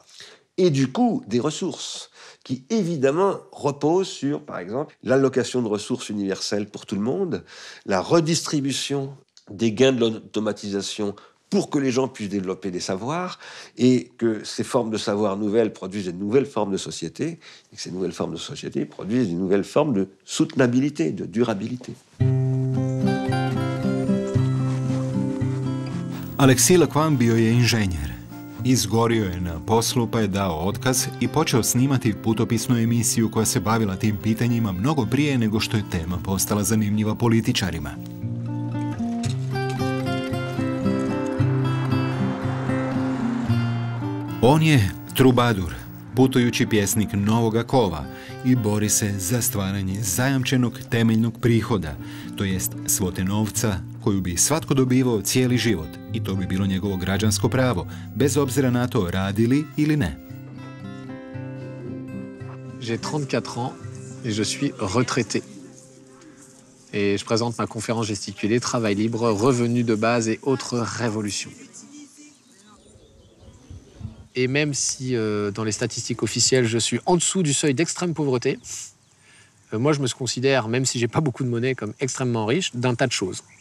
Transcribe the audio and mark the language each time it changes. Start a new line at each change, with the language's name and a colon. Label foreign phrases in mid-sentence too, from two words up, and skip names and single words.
French: Et du coup, des ressources, qui évidemment reposent sur, par exemple, l'allocation de ressources universelles pour tout le monde, la redistribution des gains de l'automatisation pour que les gens puissent développer des savoirs et que ces formes de savoir nouvelles produisent de nouvelles formes de société et que ces nouvelles formes de société produisent de nouvelles formes de soutenabilité, de durabilité.
Croatian: Aleksij Lakvan bio je inženjer. Izgorio je na poslu pa je dao otkaz i počeo snimati putopisnu emisiju koja se bavila tim pitanjima mnogo prije nego što je tema postala zanimljiva političarima. On je trubadur, putujući pjesnik novoga kova i bori se za stvaranje zajamčenog temeljnog prihoda, to jest svote novca koju bi svatko dobivao cijeli život i to bi bilo njegovo građansko pravo, bez obzira na to radili ili ne.
French: J'ai 34 ans et je suis retraité. Et je présente ma conférence gesticulée, travail libre, revenus de base et autres révolutions. Et même si dans les statistiques officielles, je suis en dessous du seuil d'extrême pauvreté, moi je me considère, même si j'ai pas beaucoup de monnaie, comme extrêmement riche d'un tas de choses.